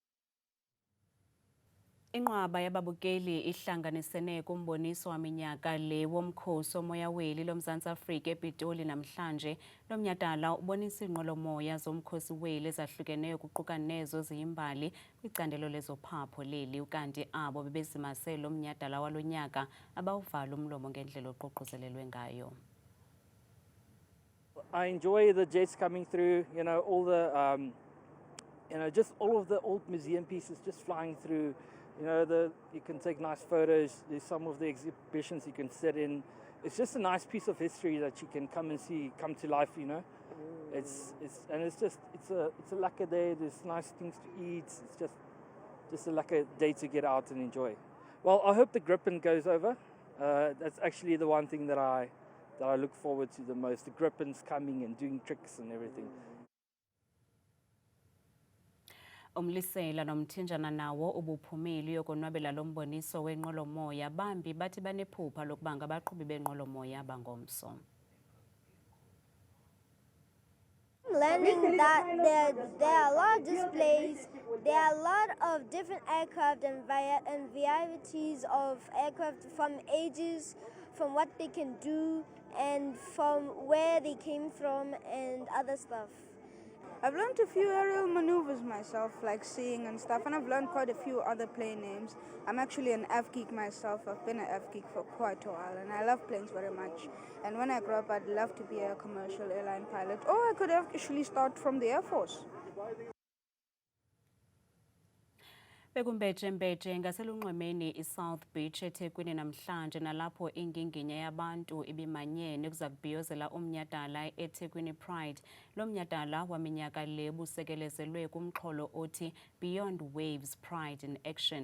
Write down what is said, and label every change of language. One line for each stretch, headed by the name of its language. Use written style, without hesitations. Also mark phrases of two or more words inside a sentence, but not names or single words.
Xhosa: Inqwaba yababukeli ihlanganisene kumboniso waminyaka le womkhosi womoya weli loMzantsi Afrika ePitoli namhlanje. Lo mnyhadala ubonisa iinqwelomoya zomkhosi weli ezahlukeneyo kuquka nezo ziyimbali kwicandelo lezophapho leli, ukanti abo bebezimase lo mnyhadala walo nyaka abawuvala umlomo ngendlela oququzelelwe ngayo.
English: I enjoy the jets coming through, all the just all of the old museum pieces just flying through. You can take nice photos. There's some of the exhibitions you can sit in. It's just a nice piece of history that you can come and see come to life. It's a lucky day. There's nice things to eat. It's just a lucky day to get out and enjoy. Well, I hope the Gripen goes over. That's actually the one thing that I look forward to the most. The Gripens coming and doing tricks and everything.
Xhosa: Umlisela nomthinjana nawo ubuphumile yokonwabela lo mboniso wenqwelomoya bambi bathi banephupha lokuba ngabaqhubi benqwelomoya bangomso.
English: Learning that there are a lot of displays, there are a lot of different aircraft and varieties of aircraft from ages, from what they can do and from where they came from and other stuff. I've learned a few aerial maneuvers myself, like seeing and stuff, and I've learned quite a few other plane names. I'm actually an F geek myself. I've been an F geek for quite a while, and I love planes very much. And when I grow up, I'd love to be a commercial airline pilot, or I could actually start from the Air Force.
Xhosa: Bekumbeje ngaselunxwemeni iSouth Beach eThekwini namhlanje nalapho inginginya yabantu ibimanyene kuza kubhiyozela umnyhadala eThekwini Pride. Lo mnyhadala waminyaka le busekelezelwe kumxholo othi Beyond Waves Pride in Action.